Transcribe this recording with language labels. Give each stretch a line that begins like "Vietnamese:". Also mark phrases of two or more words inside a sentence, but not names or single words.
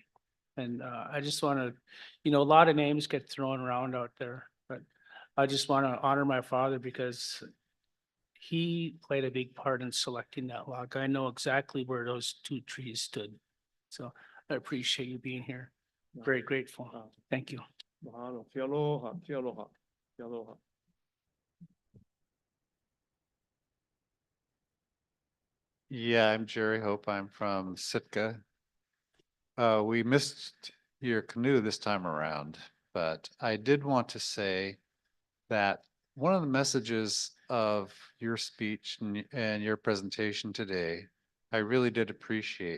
English: And I just want to, you know, a lot of names get thrown around out there, but I just want to honor my father because he played a big part in selecting that log. I know exactly where those two trees stood. So I appreciate you being here. Very grateful. Thank you.
Hawaiian: Mahalo. Ke aloha, ke aloha, ke aloha.
English: Yeah, I'm Jerry Hope. I'm from Sitka. We missed your canoe this time around, but I did want to say that one of the messages of your speech and your presentation today, I really did appreciate.